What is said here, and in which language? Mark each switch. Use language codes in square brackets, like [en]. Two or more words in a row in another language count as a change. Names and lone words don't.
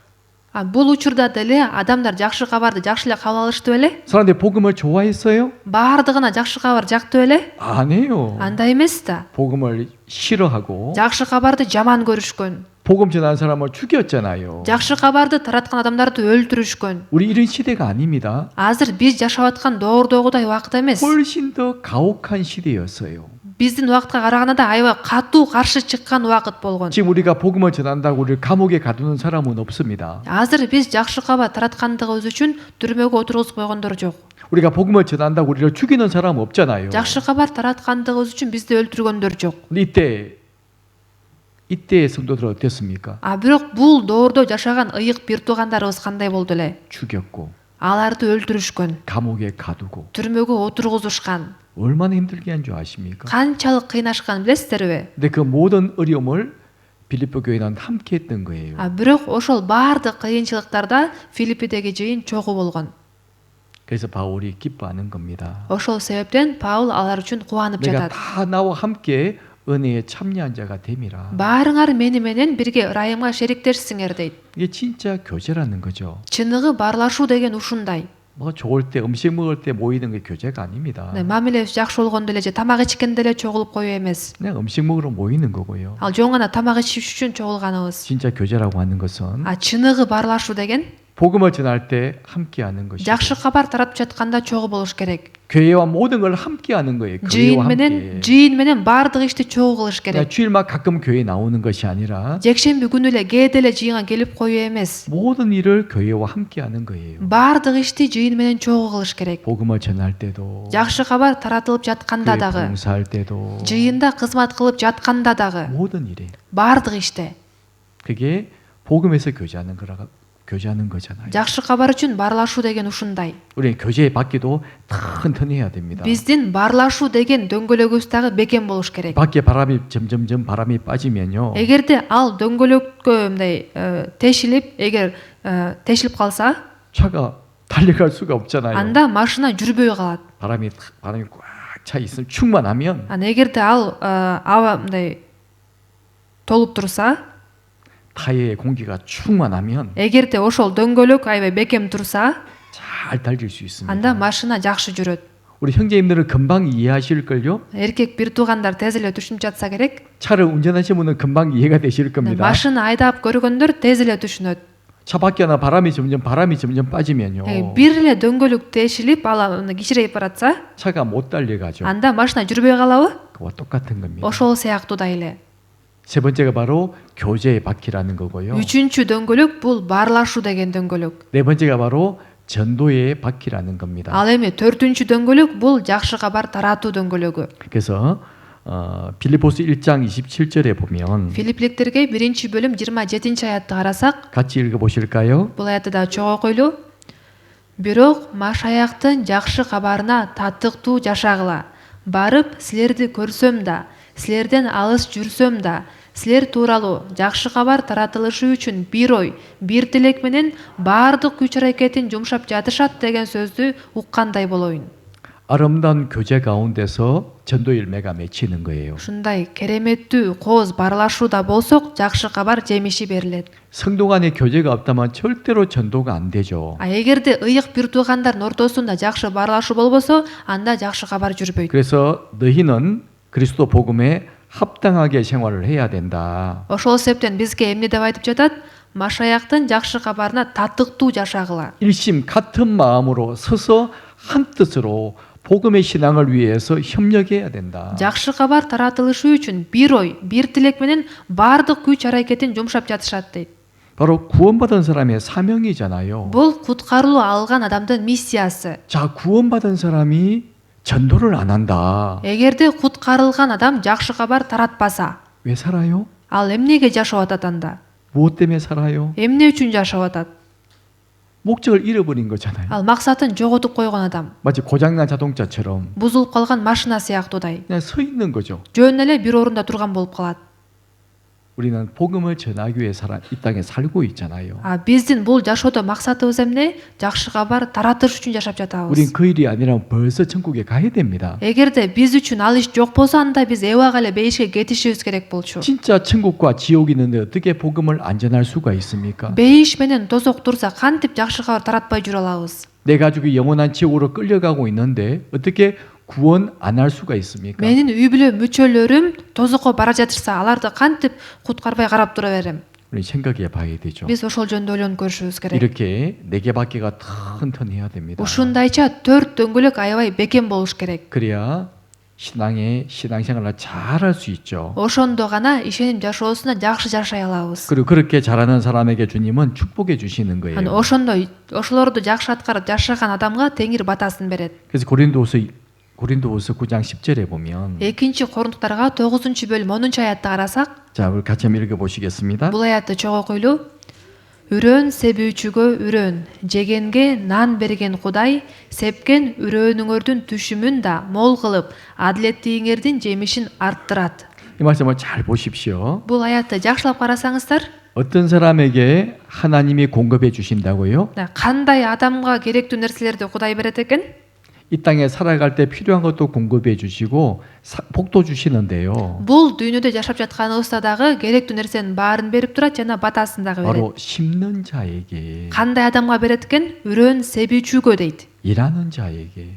[ky] Бул учурда деле адамдар жакшы кабарды жакшы эле кабыл алышты беле? [ko] 사람들이 복음을 좋아했어요? [ky] Баардыгына жакшы кабар жакты беле? [ko] 아니에요. [ky] Андай эмес да. [ko] 복음을 싫어하고 [ky] Жакшы кабарды жаман көрүшкөн. [ko] 복음 전하는 사람을 죽였잖아요. [ky] Жакшы кабарды тараткан адамдарды өлтүрүшкөн. [ko] 우리 이런 시대가 아닙니다. [ky] Азыр биз жашап аткан доордогудай убакыт эмес. [ko] 훨씬 더 가혹한 시대였어요. [ky] Биздин убакытка караганда аябай катуу каршы чыккан убакыт болгон. [ko] 지금 우리가 복음을 전한다고 우리를 감옥에 가두는 사람은 없습니다. [ky] Азыр биз жакшы кабар тараткандыгыбыз үчүн түрмөгө отургузуп койгондор жок. [ko] 우리가 복음을 전한다고 우리를 죽이는 사람 없잖아요. [ky] Жакшы кабар тараткандыгыбыз үчүн бизди өлтүргөндөр жок. [ko] 근데 이때의 성도들 어땠습니까? [ky] Бирок бул доордо жашаган ыйык бир туугандарыбыз кандай болду эле? [ko] 죽였고 [ky] аларды өлтүрүшкөн, [ko] 감옥에 가두고 [ky] түрмөгө отургузушкан, [ko] 얼마나 힘들게 한 줄 아십니까? [ky] канчалык кыйнашканын билесиздерби? [ko] 근데 그 모든 어려움을 빌립보 교회는 함께 했던 거예요. [ky] Бирок ошол баардык кыйынчылыктарда Филиппидеги жыйын чогуу болгон. [ko] 그래서 바울이 기뻐하는 겁니다. [ky] Ошол себептен Паул алар үчүн кубанып [ko] 내가 [ky] жатат. [ko] 다 나와 함께 은혜에 참여한 자가 됨이라. [ky] Баарыңар мени менен бирге ырайымга шериктешсиңер дейт. [ko] 이게 진짜 교제라는 거죠. [ky] Чыныгы барлашуу деген ушундай. [ko] 뭐 좋을 때 음식 먹을 때 모이는 게 교제가 아닙니다. [ky] Мамиле жакшы болгондо эле же тамак ичкенде эле чогулуп коюу эмес. [ko] 그냥 음식 먹으러 모이는 거고요. [ky] Ал жөн гана тамак ичиш үчүн чогулганыбыз. [ko] 진짜 교제라고 하는 것은 [ky] Чыныгы барлашуу деген [ko] 복음을 전할 때 함께 하는 것이고 [ky] жакшы кабар таратып жатканда чогуу болуш керек. [ko] 교회와 모든 걸 함께 하는 거예요. [ky] Жыйын [ko] 교회와 함께. [ky] менен баардык ишти чогуу кылыш [ko] 그냥 [ky] керек. [ko] 주일만 가끔 교회에 나오는 것이 아니라 [ky] Жекшемби күнү эле кээде эле жыйынга келип коюу эмес. [ko] 모든 일을 교회와 함께 하는 거예요. [ky] Баардык ишти жыйын менен чогуу кылыш керек. [ko] 복음을 전할 때도 [ky] Жакшы кабар таратылып жатканда [ko] 교회 [ky] дагы, [ko] 봉사할 때도 [ky] жыйында кызмат кылып жатканда дагы, [ko] 모든 일에 [ky] баардык иште. [ko] 그게 복음에서 교제하는 거잖아요. [ky] Жакшы кабар үчүн барлашуу деген ушундай. [ko] 우리 교제 받기도 튼튼해야 됩니다. [ky] Биздин барлашуу деген дөңгөлөгүбүз дагы бекем болуш керек. [ko] 밖에 점점 바람이 빠지면요. [ky] Эгерде ал дөңгөлөккө мындай тешилип калса, [ko] 차가 달려갈 수가 없잖아요. [ky] анда машина жүрбөй калат. [ko] 바람이 꽉 차 있으면 충만하면 [ky] Эгерде ал аба мындай толуп турса, [ko] 타이어의 공기가 충만하면 [ky] эгерде ошол дөңгөлөк аябай бекем турса, [ko] 잘 달릴 수 있습니다. [ky] анда машина жакшы жүрөт. [ko] 우리 형제님들은 금방 이해하실걸요? [ky] Эркек бир туугандар тез эле түшүнүп жатса керек. [ko] 차를 운전하시는 분은 금방 이해가 되실 겁니다. [ky] машина айдап көргөндөр тез эле түшүнөт. [ko] 차 밖에 하나 바람이 점점 빠지면요. [ky] Бир эле дөңгөлөк тешилип ала кичирейип баратса, [ko] 차가 못 달려가죠. [ky] анда машина жүрбөй калабы? [ko] 그와 똑같은 겁니다. [ky] ошол сыяктуудай эле. [ko] 세 번째가 바로 교제의 바퀴라는 거고요. [ky] Үчүнчү дөңгөлөк бул барлашуу деген дөңгөлөк. [ko] 네 번째가 바로 전도의 바퀴라는 겁니다. [ky] Ал эми төртүнчү дөңгөлөк бул жакшы кабар таратуу дөңгөлөгү. [ko] 그래서 빌립보스 1장 27절에 보면 [ky] Филиппиликтерге 1-бөлүм 27-аятты карасак, [ko] 같이 읽어보실까요? [ky] бул аятты да чогуу окуйлу. Бирок Машаяктын жакшы кабарына татыктуу жашагыла. Барып силерди көрсөм да, силерден алыс жүрсөм да, силер тууралуу жакшы кабар таратылышы үчүн бир ой, бир тилек менен баардык күч аракетин жумшап жатышат деген сөздү уккандай болоюн. [ko] 아름다운 교제 가운데서 전도 열매가 맺히는 거예요. [ky] Ушундай кереметтүү кооз барлашууда болсок, жакшы кабар жемиши берилет. [ko] 성도 간의 교제가 없다면 절대로 전도가 안 되죠. [ky] Эгерде ыйык бир туугандардын ортосунда жакшы барлашуу болбосо, анда жакшы кабар жүрбөйт. [ko] 그래서 너희는 그리스도 복음에 합당하게 생활을 해야 된다. [ky] Ошол себептен бизге эмне деп айтып жатат? Машаяктын жакшы кабарына татыктуу жашагыла. [ko] 일심 같은 마음으로 서서 한 뜻으로 복음의 신앙을 위해서 협력해야 된다. [ky] Жакшы кабар таратылышы үчүн бир ой, бир тилек менен баардык күч аракетин жумшап жатышат дейт. [ko] 바로 구원받은 사람의 사명이잖아요. [ky] Бул куткарылуу алган адамдын миссиясы. [ko] 자, 구원받은 사람이 전도를 안 한다. [ky] Эгерде куткарылган адам жакшы кабар таратпаса, [ko] 왜 살아요? [ky] ал эмнеге жашап атат анда? [ko] 무엇 때문에 살아요? [ky] Эмне үчүн жашап атат? [ko] 목적을 잃어버린 거잖아요. [ky] Ал максатын жоготуп койгон адам. [ko] 마치 고장난 자동차처럼 [ky] Бузулуп калган машина сыяктуудай. [ko] 그냥 서 있는 거죠. [ky] Жөн эле бир орунда турган болуп калат. [ko] 우리는 복음을 전하기 위해 이 땅에 살고 있잖아요. [ky] Биздин бул жашоодо максатыбыз эмне? Жакшы кабар таратыш үчүн жашап жатабыз. [ko] 우린 그 일이 아니라면 벌써 천국에 가야 됩니다. [ky] Эгерде биз үчүн ал иш жок болсо, анда биз эбага эле бейишке кетишибиз керек болчу. [ko] 진짜 천국과 지옥이 있는데 어떻게 복음을 안전할 수가 있습니까? [ky] Бейиш менен тозок турса, кантип жакшы кабар таратпай жүрө алабыз? [ko] 내 가족이 영원한 지옥으로 끌려가고 있는데 어떻게 구원 안 할 수가 있습니까? [ky] Менин үй бүлө мүчөлөрүм тозокко бара жатышса, аларды кантип куткарбай карап тура берем? [ko] 우리 생각해 봐야 되죠. [ky] Биз ошол жөнүндө ойлонуп көрүшүбүз керек. [ko] 이렇게 네 개 바퀴가 튼튼해야 됩니다. [ky] Ушундайча 4 дөңгөлөк аябай бекем болуш керек. [ko] 그래야 신앙생활을 잘 할 수 있죠. [ky] Ошондо гана ишеним жашоосуна жакшы жашай алабыз. [ko] 그리고 그렇게 잘하는 사람에게 주님은 축복해 주시는 거예요. [ky] Ошондо ошолорду жакшы аткарып жашаган адамга Теңир батасын берет. [ko] 그래서 고린도후서 9장 10절에 보면 [ky] Экинчи Корунтуктарга 9-бөлүм 10-аятты карасак, [ko] 자, 우리 같이 한번 읽어 보시겠습니다. [ky] бул аятты чогуу окуйлу. Үрөн себүүчүгө үрөн, жегенге нан берген Кудай, сепкен үрөөнүңөрдүн түшүмүн да мол кылып, адилеттигиңердин жемишин арттырат. [ko] 이 말씀을 잘 보십시오. [ky] Бул аятты жакшылап карасаңыздар, [ko] 어떤 사람에게 하나님이 공급해 주신다고요? [ky] кандай адамга керектүү нерселерди Кудай берет экен? [ko] 이 땅에 살아갈 때 필요한 것도 공급해 주시고 복도 주시는데요. [ky] Бул дүйнөдө жашап жатканыбызда дагы керектүү нерсенин баарын берип турат жана батасын дагы берет. [ko] 바로 심는 자에게, [ky] Кандай адамга берет экен? Үрөн себүүчүгө дейт. [ko] 일하는 자에게,